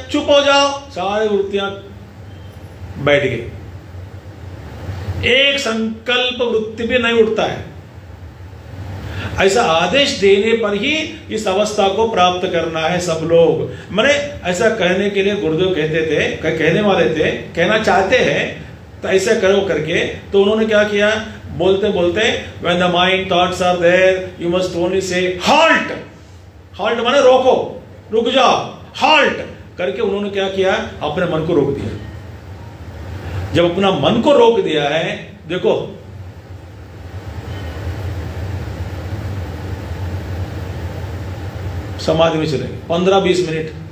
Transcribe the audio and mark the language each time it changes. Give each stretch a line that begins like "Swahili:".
Hindi: चुप हो जाओ, सारी वृत्तियां बैठ गई, एक संकल्प वृत्ति भी नहीं उठता है। ऐसा आदेश देने पर ही इस अवस्था को प्राप्त करना है सब लोग। मैंने ऐसा कहने के लिए गुरुदेव कहते थे, कहने वाले थे, कहना चाहते हैं तो ऐसा करो करके। तो उन्होंने क्या किया? बोलते बोलते
English: when the mind thoughts are there you must only say halt।
Hindi: halt माने रोको, रुक जाओ, halt करके उन्होंने क्या किया? अपने मन को रोक दिया। जब अपना मन को रोक दिया है, देखो समाधि में चलेंगे 15-20 मिनट।